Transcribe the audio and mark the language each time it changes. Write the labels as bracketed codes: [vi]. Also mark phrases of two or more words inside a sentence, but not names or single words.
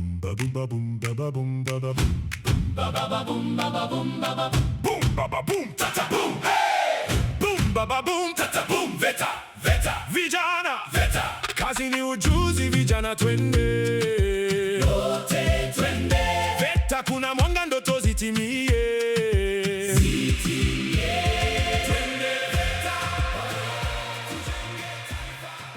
[sw] ba boom ba boom ba ba boom ba ba boom ba ba boom ba ba boom ba ba boom ba ba boom ta ta boom hey boom ba ba boom ta ta boom VETA VETA vijana VETA kazi ni ujuzi vijana twende yote twende VETA kuna mwanga ndoto zitimie twende VETA tujenge taifa.